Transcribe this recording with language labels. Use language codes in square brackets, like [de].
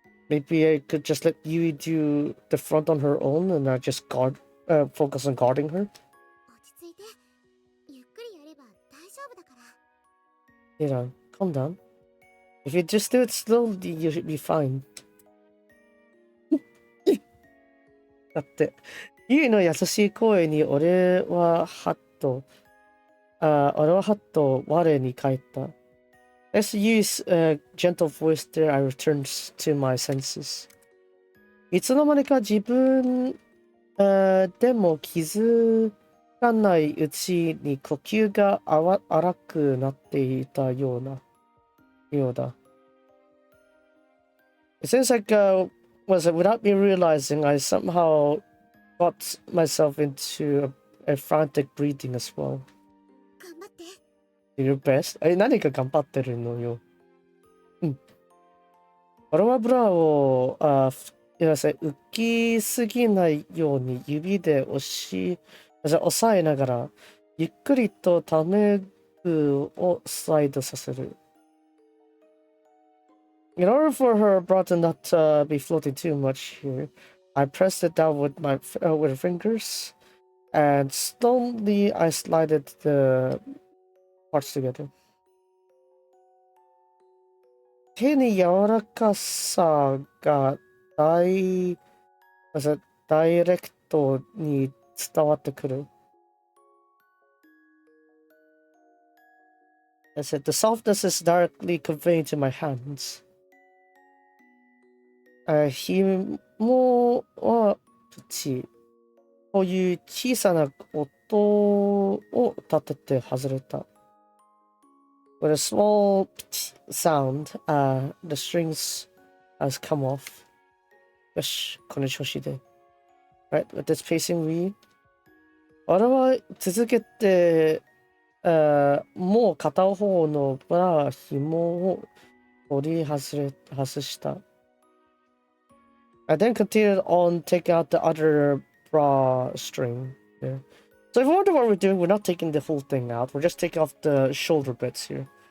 [en] Maybe I could just let Yui do the front on her own and I just focus on guarding her. [ja] 落ち着いて。ゆっくりやれば大丈夫だから。 [en] You know, calm down. If you just do it slowly, you should be fine. [ja] だって、ユイの優しい声に俺はハッと我に返った。 [en] As Yui's gentle voice there, I returned to my senses. [ja] いつの間にか自分でも気づかないうちに呼吸が荒くなっていたようだ。 [en] It seems like without me realizing, I somehow got myself into a frantic breathing as well. [ja] 頑張って。 [en] Do your best? [ja] 何か頑張ってるのよ。うん。俺はブラを、浮きすぎないように指で押さえながら、ゆっくりとタメ具をスライドさせる。 [en] In order for her bra to not be floating too much here, I pressed it down with my fingers, and slowly I slided the parts together. [ja] 手に柔らかさがダイレクトに伝わってくる。 [en] I said, the softness is directly conveyed to my hands. [ja] 紐はプチ。こういう小さな音を立てて外れた。 [en] With a small sound, the strings has come off. [ja] よし、この調子で。 [en] Right, with this pacing we. [ja] 俺は続けて、もう片方のブラ紐を取り外した。 [en] I then continued on taking out the other bra string there. So if you wonder what we're doing, we're not taking the whole thing out. We're just taking off the shoulder bits here.